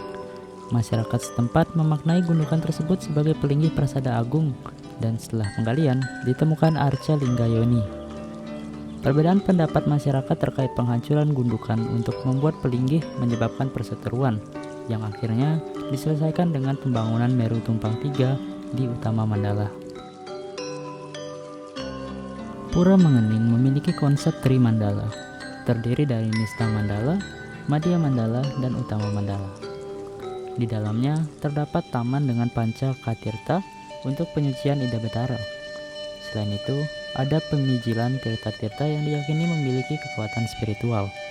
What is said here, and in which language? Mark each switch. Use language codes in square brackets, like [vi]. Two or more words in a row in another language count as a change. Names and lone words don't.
[id] Masyarakat setempat memaknai gundukan tersebut sebagai pelinggih Prasada Agung, dan setelah penggalian ditemukan arca Linggayoni. Perbedaan pendapat masyarakat terkait penghancuran gundukan untuk membuat pelinggih menyebabkan perseteruan, yang akhirnya diselesaikan dengan pembangunan Meru Tumpang 3 di utama mandala. Pura Mengening memiliki konsep Trimandala, terdiri dari Nista Mandala, Madhya Mandala, dan Utama Mandala. Di dalamnya terdapat taman dengan panca katirta untuk penyucian Ida Betara. Selain itu, ada pemijilan tirta-tirta yang diyakini memiliki kekuatan spiritual.